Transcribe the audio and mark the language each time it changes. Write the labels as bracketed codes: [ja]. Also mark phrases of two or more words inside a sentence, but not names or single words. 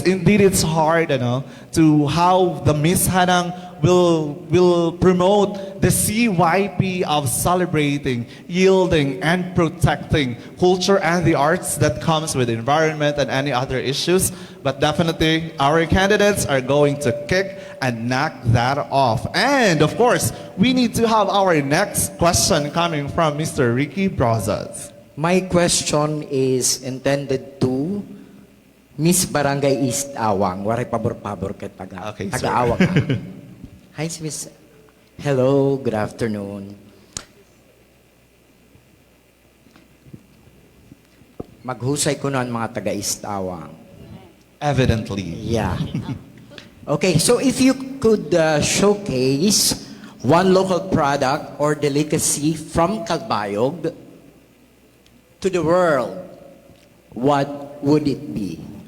[en] Indeed, it's hard, to how the Miss Hadang will promote the CYP of celebrating, yielding, and protecting culture and the arts that comes with environment and any other issues. But definitely, our candidates are going to kick and knock that off. And of course, we need to have our next question coming from Mr. Ricky Brazas. My question is intended to Miss Barangay East Awang. [war] Waray pabor-pabor kay taga-awang. [en] Hi, Miss. Hello, good afternoon. [war] Maghusay ko nun mga taga-East Awang. [en] Evidently. Yeah. Okay, so if you could showcase one local product or delicacy from Calbayog to the world, what would it be?